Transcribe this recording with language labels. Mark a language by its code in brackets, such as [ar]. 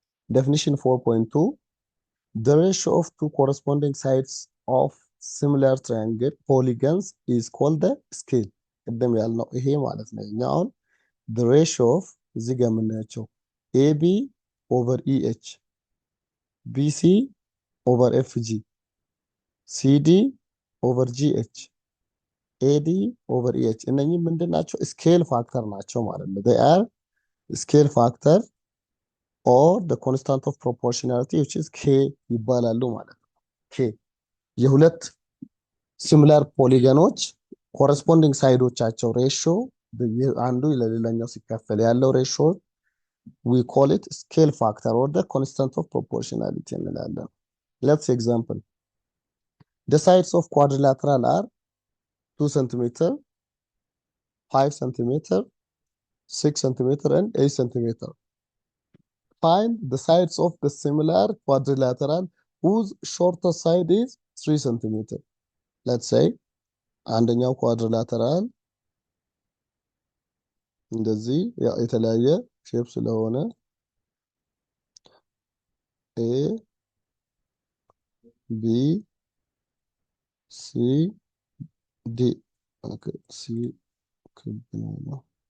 [en] ዴፊኒሽን 4.2 the ratio of two corresponding sides of similar triangle polygons is called the scale። [am] ቅድም ያልነው ይሄ ማለት ነው። አሁን [en] the ratio of [am] እዚህ ጋር የምናያቸው [en] AB over EH BC over FG CD over GH AD over EH [am] እነኚህ ምንድን ናቸው? ስኬል ፋክተር ናቸው ማለት ነው። [en] they are scale factor or the constant of proportionality which is K [am] ይባላሉ ማለት ነው። K የሁለት ሲሚላር ፖሊገኖች ኮረስፖንዲንግ ሳይዶቻቸው ሬሽዮ አንዱ ለሌላኛው ሲካፈል ያለው ሬሽዮ [en] we call it scale factor or the constant of proportionality [am] እንላለን። [en] let's example the sides of quadrilateral are 2 cm 5 cm 6 cm and 8 cm. Find the sides of the similar quadrilateral whose shortest side is 3 cm. let's say [am] አንደኛው ኳድሪላተራል እንደዚህ የተለያየ ሼፕ ስለሆነ ኤ ቢ ሲ ዲ ኦኬ ሲ ክብ ነው